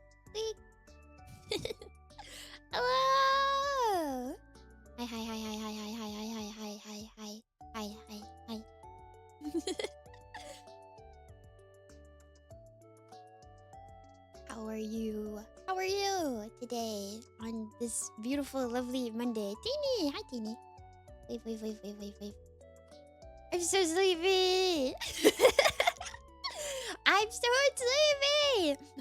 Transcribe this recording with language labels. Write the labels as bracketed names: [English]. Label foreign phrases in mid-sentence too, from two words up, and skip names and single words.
[English] Squeak. Hello. Hi, hi, hi, hi, hi, hi, hi, hi, hi, hi, hi, hi, hi, hi. How are you? How are you today on this beautiful, lovely Monday? Teeny, hi, Teeny. Wave, wave, wave, wave, wave, wave. I'm so sleepy. I'm so sleepy.